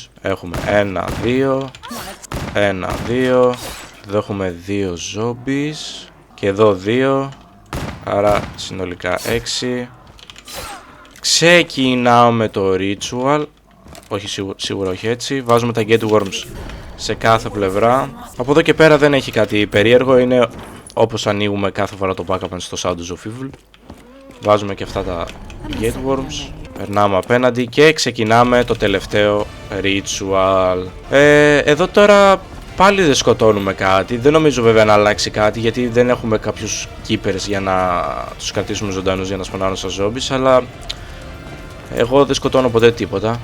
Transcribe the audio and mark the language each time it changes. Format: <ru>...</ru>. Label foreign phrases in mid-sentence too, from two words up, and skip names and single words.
<el>Έχουμε 1, 2, 1, 2. Εδώ έχουμε 2 zombies. Και εδώ 2. Άρα συνολικά 6. Ξεκινάμε το ritual. Όχι σίγουρα όχι έτσι. Βάζουμε τα</el> <en>get worms</en> <el>σε κάθε πλευρά. Από εδώ και πέρα δεν έχει κάτι περίεργο. Είναι όπως ανοίγουμε κάθε φορά το pack-up στο Shadows of Evil. Βάζουμε και αυτά τα</el> <en>get worms.</en> <el>Περνάμε απέναντι και ξεκινάμε το τελευταίο ritual. Εδώ τώρα πάλι δεν σκοτώνουμε κάτι. Δεν νομίζω βέβαια να αλλάξει κάτι γιατί δεν έχουμε κάποιους keepers για να τους κρατήσουμε ζωντανούς για να σπονάρουν στα zombies. Αλλά εγώ δεν σκοτώνω ποτέ τίποτα.</el>